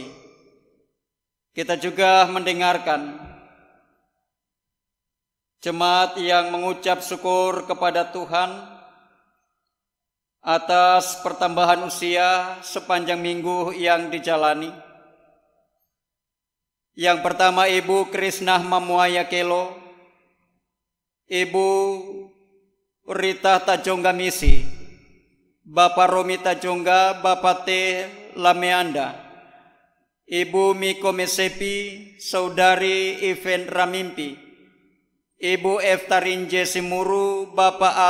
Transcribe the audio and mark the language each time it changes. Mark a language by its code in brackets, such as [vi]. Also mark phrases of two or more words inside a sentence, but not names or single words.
[id] Kita juga mendengarkan jemaat yang mengucap syukur kepada Tuhan atas pertambahan usia sepanjang minggu yang dijalani. Yang pertama, Ibu Krisna Mamuaya Kelo, Ibu Rita Tajongga Misi, Bapak Romi Tajongga, Bapak T. Lameanda, Ibu Miko Mesepi, Saudari Iven Ramimpi, Ibu Eftarinje Simuru, Bapak A.